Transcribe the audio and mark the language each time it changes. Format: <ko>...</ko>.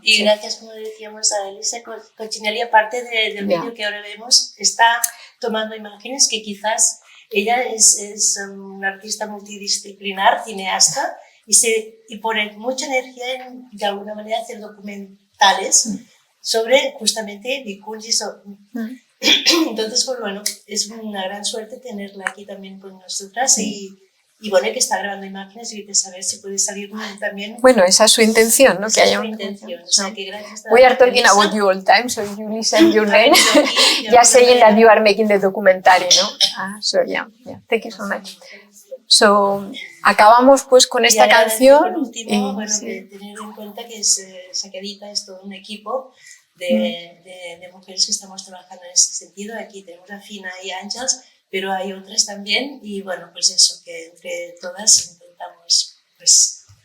<es>Y gracias, como decíamos, a Elisa Coccinelli, aparte del vídeo que ahora vemos, está tomando imágenes que quizás ella es una artista multidisciplinar, cineasta, y pone mucha energía en, de alguna manera, hacer documentales sobre justamente bhikkhunis. Entonces, pues bueno, es una gran suerte tenerla aquí también con nosotras y bueno, que está grabando imágenes y de saber si puede salir también. Bueno, esa es su intención, ¿no? Que haya una intención. O sea, que gracias</es> <en>We are talking about you all time, so you listen your name. Just saying that you are making the documentary, ¿no? So yeah, thank you so much.</en> <es>So, acabamos pues con esta canción. Por último, bueno, tener en cuenta que Sakyadhita es todo un equipo de mujeres que estamos trabajando en ese sentido. Aquí tenemos a Fina y a Ángels, pero hay otras también y bueno, pues eso, que entre todas intentamos pues</es>